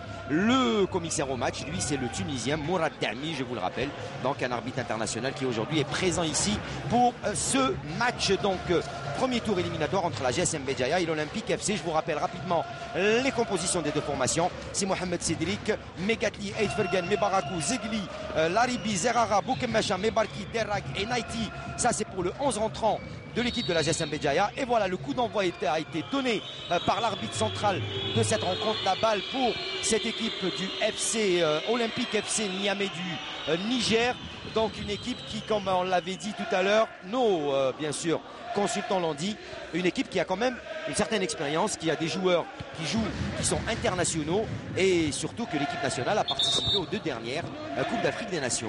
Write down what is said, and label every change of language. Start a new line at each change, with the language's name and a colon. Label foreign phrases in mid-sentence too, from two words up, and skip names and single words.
French: Le commissaire au match, lui, c'est le Tunisien Mourad Dami, je vous le rappelle, donc un arbitre international qui aujourd'hui est présent ici pour ce match, donc premier tour éliminatoire entre la GSM Béjaïa et l'Olympique FC. Je vous rappelle rapidement les compositions des deux formations. C'est Mohamed Cédric, Megatli, Eidfergan, Mebarakou, Zegli, Laribi, Zerara, Boukemmacha, Mebarki, Derrak et Naiti. Ça, c'est pour le 11 rentrant de l'équipe de la GSM Béjaïa. Et voilà, le coup d'envoi a été donné par l'arbitre central de cette rencontre. La balle pour cette équipe du FC Olympique FC Niamey du Niger. Donc une équipe qui, comme on l'avait dit tout à l'heure, nos bien sûr consultants l'ont dit, une équipe qui a quand même une certaine expérience, qui a des joueurs qui sont internationaux, et surtout que l'équipe nationale a participé aux deux dernières Coupes d'Afrique des Nations.